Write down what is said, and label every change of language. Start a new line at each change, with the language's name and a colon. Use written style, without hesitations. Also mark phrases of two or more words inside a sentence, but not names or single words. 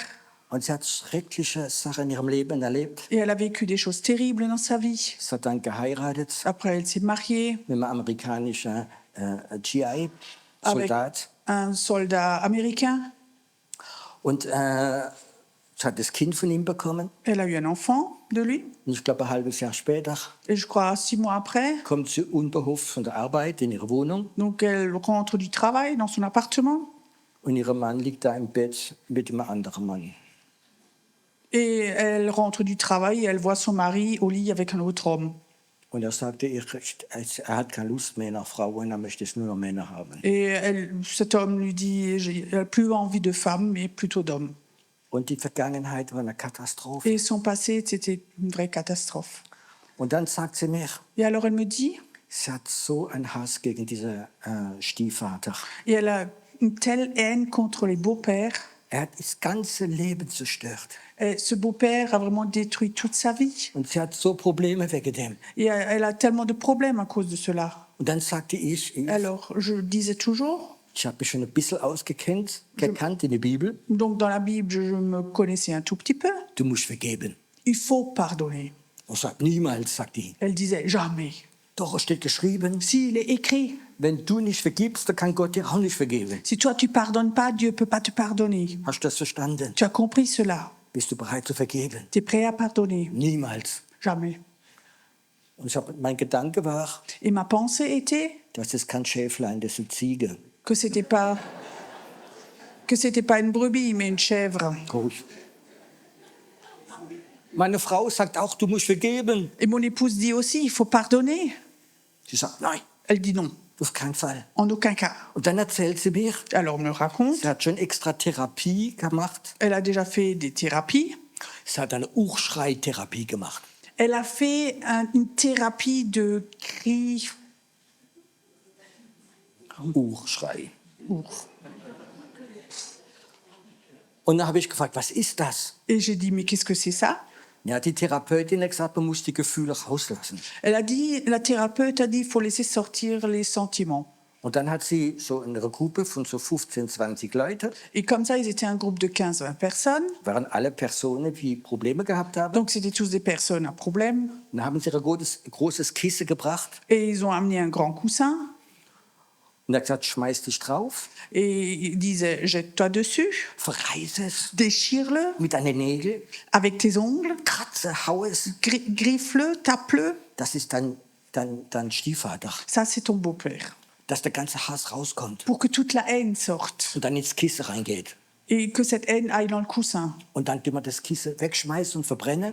German: Und sie hat schreckliche Sachen in ihrem Leben erlebt.
French: Et elle a vécu des choses terribles dans sa vie.
German: Sie hat dann geheiratet
French: Après, elle s'est mariée
German: mit einem amerikanischen GI-Soldat.
French: un soldat américain.
German: Und sie hat das Kind von ihm bekommen.
French: Elle a eu un enfant de lui.
German: Und ich glaube, ein halbes Jahr später
French: Et je crois 6 mois après,
German: kommt sie unbeholfen von der Arbeit in ihre Wohnung.
French: donc elle rentre du travail dans son appartement.
German: Und ihr Mann liegt da im Bett mit einem anderen Mann.
French: Et elle rentre du travail et elle voit son mari au lit avec un autre homme.
German: Und er sagte ihr, er hat keine Lust mehr nach Frauen, er möchte es nur noch Männer haben.
French: Et cet homme lui dit, elle n'a plus envie de femmes, mais plutôt d'hommes.
German: Und die Vergangenheit war eine Katastrophe.
French: Et son passé, c'était une vraie catastrophe.
German: Und dann sagt sie mir,
French: Et alors elle me dit,
German: sie hat so einen Hass gegen diesen Stiefvater.
French: et elle a une telle haine contre les beaux-pères.
German: Er hat das ganze Leben zerstört.
French: Et ce beau-père a vraiment détruit toute sa vie.
German: Und sie hat so Probleme wegen dem.
French: Et elle a tellement de problèmes à cause de cela.
German: Und dann sagte ich
French: Alors je disais toujours,
German: habe mich schon ein bisschen gekannt in der Bibel,
French: donc dans la Bible, je me connaissais un tout petit peu.
German: du musst vergeben.
French: Il faut pardonner.
German: Und sagt, niemals, sagt die.
French: Elle disait, jamais.
German: Doch, es steht geschrieben,
French: S'il est écrit,
German: wenn du nicht vergibst, dann kann Gott dir auch nicht vergeben.
French: si toi tu pardonnes pas, Dieu peut pas te pardonner.
German: Hast du das verstanden?
French: Tu as compris cela.
German: Bist du bereit zu vergeben?
French: Tu es prêt à pardonner.
German: Niemals.
French: Jamais.
German: Und mein Gedanke war,
French: Et ma pensée était
German: das ist kein Schäflein, das ist eine Ziege.
French: que c'était pas une brebis, mais une chèvre.
German: Ruhig. Meine Frau sagt auch, du musst vergeben.
French: Et mon épouse dit aussi, il faut pardonner.
German: Sie sagt, nein,
French: Elle dit non,
German: auf keinen Fall.
French: en aucun cas.
German: Und dann erzählt sie mir,
French: Alors on me raconte,
German: sie hat schon extra Therapie gemacht.
French: elle a déjà fait des thérapies.
German: Sie hat eine Urschreitherapie gemacht.
French: Elle a fait une thérapie de cris.
German: Urschrei. Und dann habe ich gefragt, was ist das?
French: Et j'ai dit, mais qu'est-ce que c'est ça?
German: Ja, die Therapeutin hat gesagt, man muss die Gefühle rauslassen.
French: Elle a dit, la thérapeute a dit, il faut laisser sortir les sentiments.
German: Und dann hat sie so eine Gruppe von so 15, 20 Leuten,
French: Et comme ça, ils étaient un groupe de 15-20 personnes.
German: waren alle Personen, die Probleme gehabt haben.
French: Donc c'était tous des personnes à problème.
German: Dann haben sie ein großes Kissen gebracht
French: Et ils ont amené un grand coussin.
German: Und er hat gesagt, schmeiß dich drauf,
French: Et il disait, jette-toi dessus,
German: verreiß es
French: déchire-le
German: mit deinen Nägeln,
French: avec tes ongles,
German: kratze, hau es.
French: griffe-le, tape-le.
German: Das ist dein Stiefvater,
French: Ça, c'est ton beau-père.
German: dass der ganze Hass rauskommt
French: Pour que toute la haine sorte
German: und dann ins Kissen reingeht.
French: et que cette haine aille dans le coussin.
German: Und dann tun wir das Kissen wegschmeißen und verbrennen